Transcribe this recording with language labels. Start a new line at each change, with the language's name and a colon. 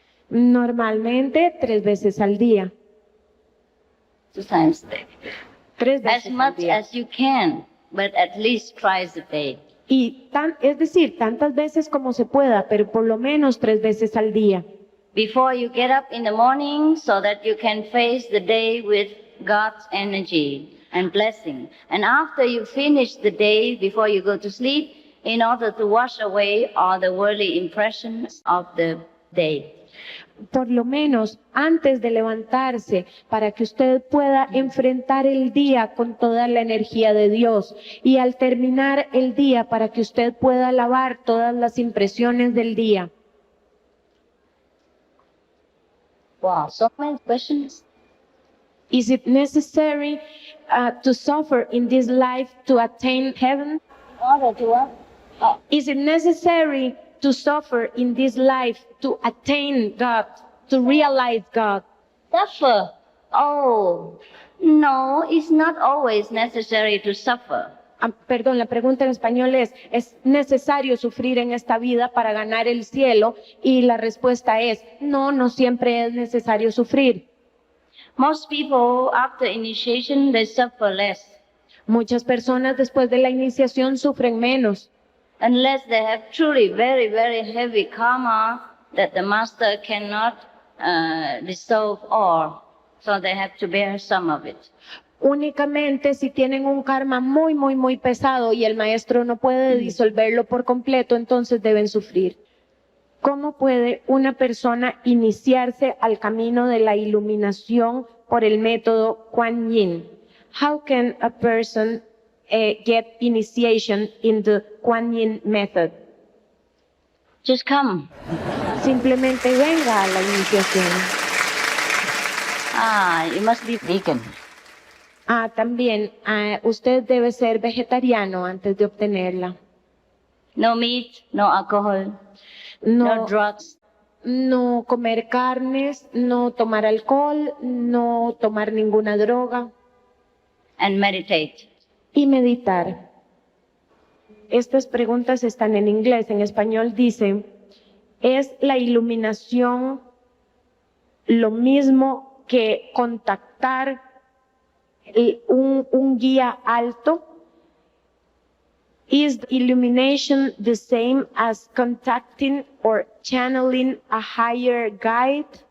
Spanish: Normalmente 3 veces al día.
English: 2 times a day.
Spanish: 3 veces
English: As
Spanish: al
English: much
Spanish: día.
English: as you can, but at least twice a day.
Spanish: Y es decir, tantas veces como se pueda, pero por lo menos 3 veces al día.
English: Before you get up in the morning so that you can face the day with God's energy and blessing. And after you finish the day, before you go to sleep, in order to wash away all the worldly impressions of the day.
Spanish: Por lo menos antes de levantarse, para que usted pueda enfrentar el día con toda la energía de Dios, y al terminar el día para que usted pueda lavar todas las impresiones del día.
English: Wow, so many questions. Is it necessary to suffer in this life to attain heaven? In order to what? Is it necessary to suffer in this life to attain God, to realize God? Suffer? Oh, no, it's not always necessary to suffer.
Spanish: Perdón, la pregunta en español ¿es necesario sufrir en esta vida para ganar el cielo? Y la respuesta es, no, no siempre es necesario sufrir.
English: Most people, after initiation, they suffer less.
Spanish: Muchas personas después de la iniciación sufren menos.
English: Unless they have truly very, very heavy karma that the master cannot dissolve all. So they have to bear some of it.
Spanish: Únicamente si tienen un karma muy, muy, muy pesado y el maestro no puede disolverlo por completo, entonces deben sufrir. ¿Cómo puede una persona iniciarse al camino de la iluminación por el método Kuan Yin?
English: How can a person get initiation in the Kuan Yin method? Just come.
Spanish: Simplemente venga a la iniciación.
English: You must be vegan.
Spanish: También, usted debe ser vegetariano antes de obtenerla.
English: No meat, no alcohol, no drugs.
Spanish: No comer carnes, no tomar alcohol, no tomar ninguna droga.
English: And meditate.
Spanish: Y meditar. Estas preguntas están en inglés. En español dice, ¿Es la iluminación lo mismo que contactar un guía alto?
English: Is illumination the same as contacting or channeling a higher guide?